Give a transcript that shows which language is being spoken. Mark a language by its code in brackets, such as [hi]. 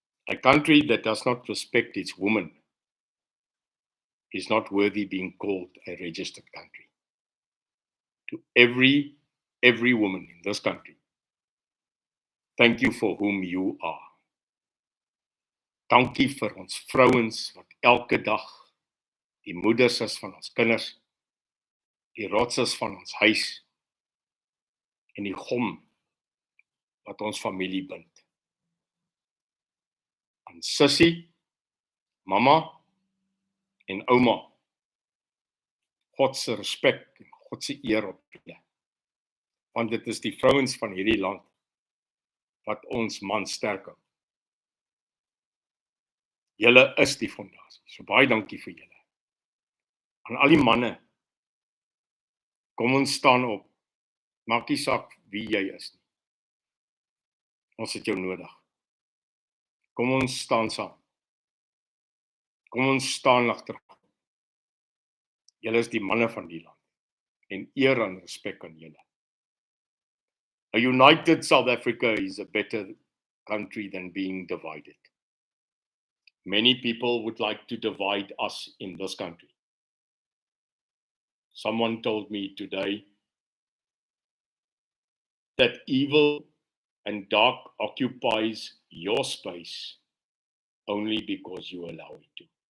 [en] A country that does not respect its women is not worthy being called a registered country. To every woman in this country, thank you for whom you are. [af] Dankie vir ons vrouens wat elke dag die moeders is van ons kinders, die rots is van ons huis en die gom wat ons familie bind. Aan sussie, mamma en ouma, God se respek en God se eer op julle. Want dit is die vrouens van hierdie land wat ons man sterk hou. Julle is die fondasie. So baie dankie vir julle. Aan al die manne, kom ons staan op. Maak nie saak wie jy is nie. Ons het jou nodig. Kom ons staan saam. Kom ons staan agter. Julle is die manne van die land. En eer en respek aan julle. [en] A united South Africa is a better country than being divided. Many people would like to divide us in this country. Someone told me today that evil and dark occupies your space only because you allow it to.